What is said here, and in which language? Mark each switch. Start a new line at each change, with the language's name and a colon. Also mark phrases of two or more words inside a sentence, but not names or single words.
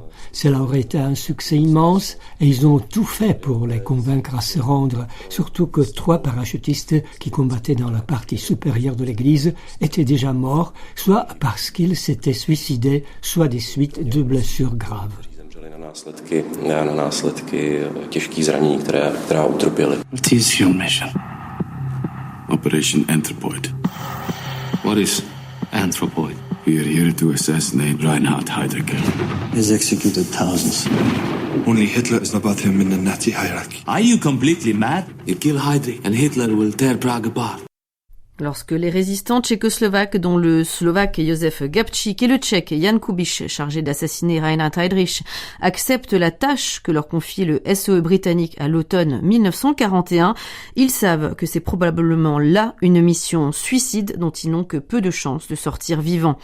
French: Cela aurait été un succès immense et ils ont tout fait pour les convaincre à se rendre, surtout que 3 parachutistes qui combattaient dans la partie supérieure de l'église étaient déjà morts, soit parce qu'ils s'étaient suicidés, soit des suites de blessures graves.
Czech: na následky těžkých zranění, která utrpěli.
English: What is your mission? Operation Anthropoid. What is Anthropoid? We are here to assassinate Reinhard Heydrich. He's executed thousands. Only Hitler is above him in the Nazi hierarchy. Are you completely mad? You kill Heydrich and Hitler will tear Prague apart.
French: Lorsque les résistants tchécoslovaques, dont le slovaque Josef Gabčík et le tchèque Jan Kubiš, chargés d'assassiner Reinhard Heydrich, acceptent la tâche que leur confie le SOE britannique à l'automne 1941, ils savent que c'est probablement là une mission suicide dont ils n'ont que peu de chances de sortir vivants.